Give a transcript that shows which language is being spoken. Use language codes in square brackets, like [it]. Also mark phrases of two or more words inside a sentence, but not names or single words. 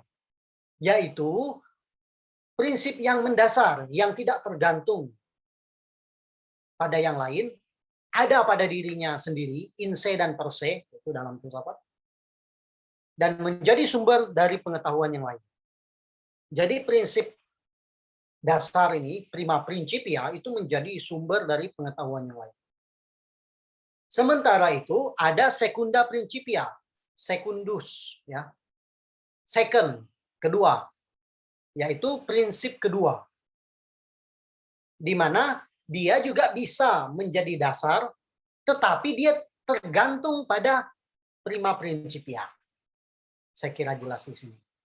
[id] Yaitu prinsip yang mendasar, yang tidak tergantung pada yang lain, ada pada dirinya sendiri, [la] in se [id] dan [la] per se, [id] itu dalam filsafat. dan menjadi sumber dari pengetahuan yang lain. Jadi prinsip dasar ini, [la] prima principia, [id] itu menjadi sumber dari pengetahuan yang lain. Sementara itu ada [la] secunda principia, [id] secundus, ya, second, kedua, yaitu prinsip kedua, di mana dia juga bisa menjadi dasar, tetapi dia tergantung pada [la] prima principia. [id] Saya kira jelas di sini.